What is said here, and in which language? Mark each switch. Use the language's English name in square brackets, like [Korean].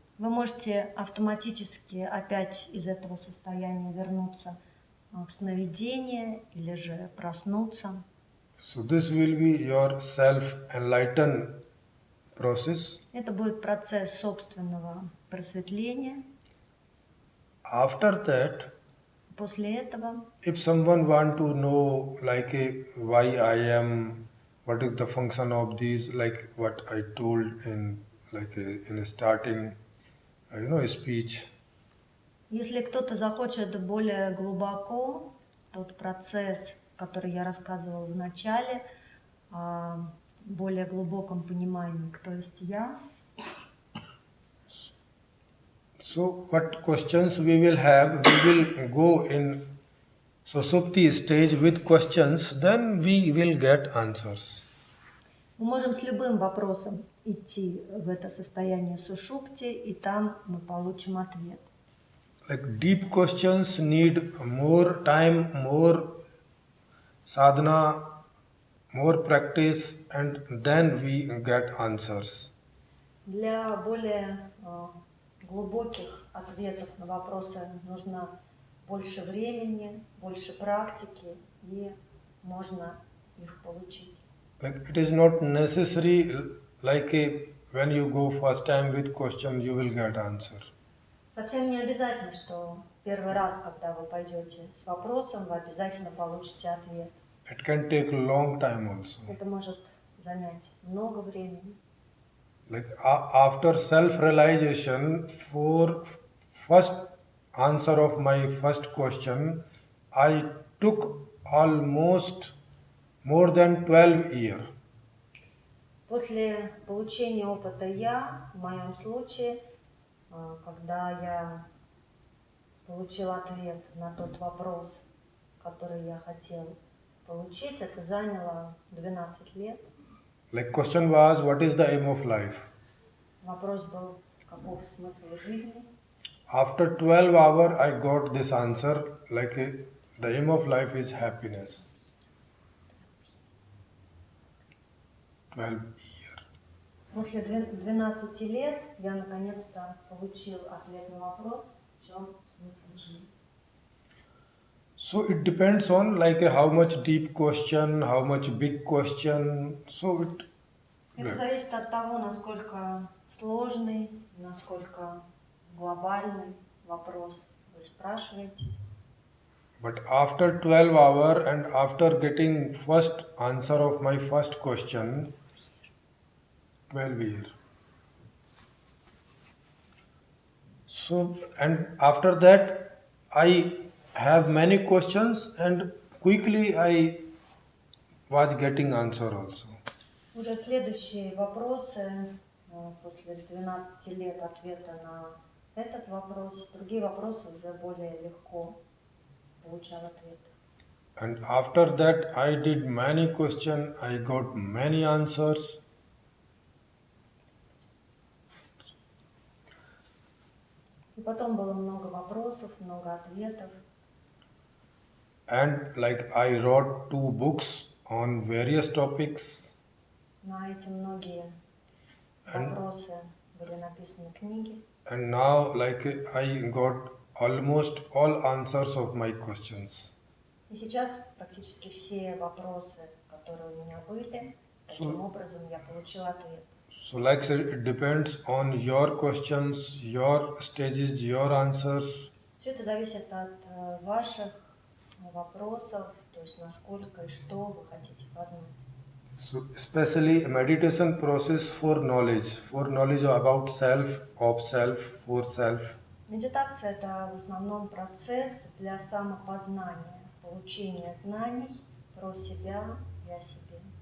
[Russian] Вы можете автоматически опять из этого состояния вернуться в сновидение или же проснуться. [English] So this will be your self-enlightened process. [Russian] Это будет процесс собственного просветления. [English] After that, [Russian] После этого, [English] if someone want to know like why I am, what is the function of these, like what I told in in starting, speech. [Russian] если кто-то захочет более глубоко тот процесс, который я рассказывала в начале, о более глубоком понимании, кто есть я. [English] So what questions we will have, we will go in Susupti stage with questions, then we will get answers. [Russian] Мы можем с любым вопросом идти в это состояние сушупти, и там мы получим ответ. [English] Like deep questions need more time, more sadhana, more practice, and then we get answers. [Russian] Для более глубоких ответов на вопросы нужно больше времени, больше практики, и можно их получить. [English] Like it is not necessary like when you go first time with question you will get answer. [Russian] Совсем не обязательно, что первый раз, когда вы пойдете с вопросом, вы обязательно получите ответ. [English] It can take long time also. [Russian] Это может занять много времени. [English] Like after self-realization, for first answer of my first question, I took almost more than 12 years. [Russian] После получения опыта «я», в моем случае, когда я получил ответ на тот вопрос, который я хотел получить, это заняло 12 лет. [English] Like question was, what is the aim of life? [Russian] Вопрос был, каков смысл жизни? [English] After 12 hours, I got this answer, like the aim of life is happiness. 12 years. [Russian] После 12 лет я наконец-то получил ответ на вопрос, в чем смысл жизни. [English] So it depends on like how much deep question, how much big question. So it [Russian] Это зависит от того, насколько сложный, насколько глобальный вопрос вы спрашиваете. [English] but after 12 hours and after getting first answer of my first question, 12 years. So and after that I have many questions and quickly I was getting answer also. [Russian] Уже следующие вопросы, после 12 лет ответа на этот вопрос, другие вопросы уже более легко получал ответ. [English] And after that I did many questions, I got many answers. [Russian] И потом было много вопросов, много ответов. [English] And like I wrote 2 books on various topics. [Russian] На эти многие вопросы были написаны книги. [English] And now like I got almost all answers of my questions. [Russian] И сейчас практически все вопросы, которые у меня были, таким образом я получила ответ. [English] So like I said, it depends on your questions, your stages, your answers. [Russian] Все это зависит от ваших вопросов, то есть насколько и что вы хотите познать. [English] So especially meditation process for knowledge about self, of self, for self. [Russian] Медитация – это в основном процесс для самопознания, получения знаний про себя и о себе.